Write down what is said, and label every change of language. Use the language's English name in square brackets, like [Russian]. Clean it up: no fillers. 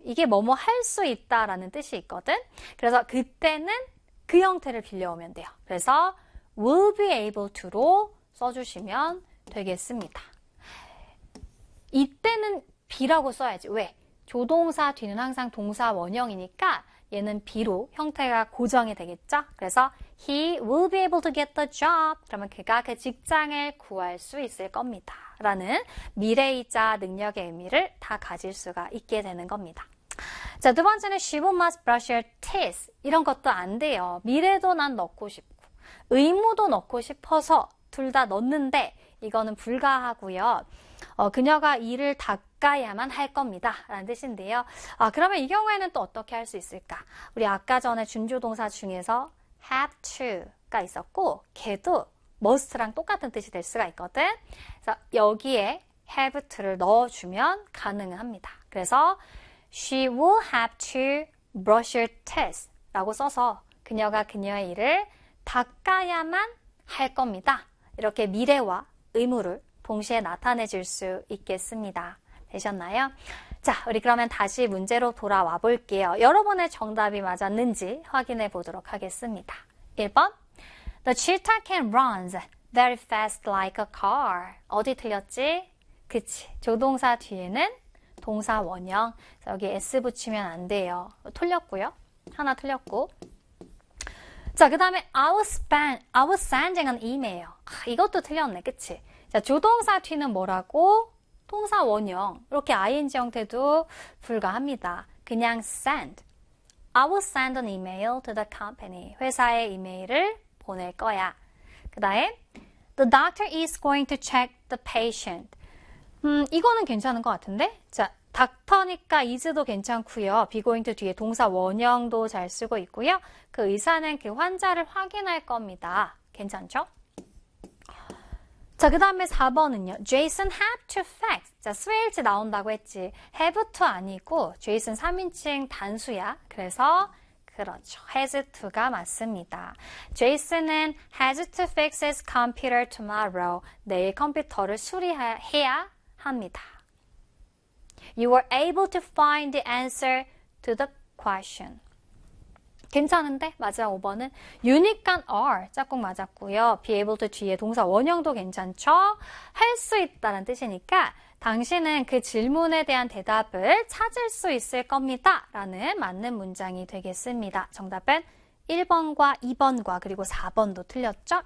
[Korean] 이게 뭐뭐 할수 있다라는 뜻이 있거든. 그래서 그때는 그 형태를 빌려오면 돼요. 그래서 [English] will be able to [Korean] 로 써주시면 되겠습니다. 이때는 be라고 써야지. 왜? 조동사 뒤는 항상 동사 원형이니까 얘는 be로 형태가 고정이 되겠죠? [English] 그래서 he will be able to get the job. [Korean] 그러면 그가 그 직장을 구할 수 있을 겁니다. 라는 미래이자 능력의 의미를 다 가질 수가 있게 되는 겁니다. 자, 두 번째는 [English] she will must brush her teeth. [Korean] 이런 것도 안 돼요. 미래도 난 넣고 싶고, 의무도 넣고 싶어서 둘다 넣는데, 이거는 불가하고요. 그녀가 이를 닦아야만 할 겁니다. 라는 뜻인데요. 그러면 이 경우에는 또 어떻게 할수 있을까? 우리 아까 전에 준조동사 중에서 have to가 있었고, 걔도 must랑 똑같은 뜻이 될 수가 있거든. 그래서 여기에 have to를 넣어주면 가능합니다. 그래서 [English] she will have to brush her teeth [Korean] 라고 써서 그녀가 그녀의 이를 닦아야만 할 겁니다. 이렇게 미래와 의무를 동시에 나타내줄 수 있겠습니다. 되셨나요? 자, 우리 그러면 다시 문제로 돌아와 볼게요. 여러분의 정답이 맞았는지 확인해 보도록 하겠습니다. 1번. [English] The cheetah can run very fast like a car. [Korean] 어디 틀렸지? 그치. 조동사 뒤에는 동사 원형. 여기 S 붙이면 안 돼요. 틀렸고요. 하나 틀렸고. 자, 그 다음에 [English] I was sending an email. [Korean] 이것도 틀렸네. 그치? 자, 조동사 뒤는 뭐라고? 동사 원형. 이렇게 ing 형태도 불가합니다. 그냥 send. [English] I will send an email to the company. [Korean] 회사에 이메일을 보낼 거야. 그 다음에 [English] The doctor is going to check the patient. [Korean] 이거는 괜찮은 것 같은데? 자, 닥터니까 is도 괜찮고요. be going to 뒤에 동사 원형도 잘 쓰고 있고요. 그 의사는 그 환자를 확인할 겁니다. 괜찮죠? 자, 그 다음에 4번은요. [English] Jason have to fax. [Korean] 자, 스웨일즈 나온다고 했지. have to 아니고 Jason 3인칭 단수야. 그래서 그렇죠. [English] has to가 맞습니다. Jason은 has to fix his computer tomorrow. [Korean] 내일 컴퓨터를 수리해야 합니다. [English] You were able to find the answer to the question. [Korean] 괜찮은데? 마지막 5번은 유니크한 are 짝꿍 맞았고요. be able to 뒤에 동사 원형도 괜찮죠? 할수 있다는 뜻이니까 당신은 그 질문에 대한 대답을 찾을 수 있을 겁니다. 라는 맞는 문장이 되겠습니다. 정답은 1번과 2번과 그리고 4번도 틀렸죠?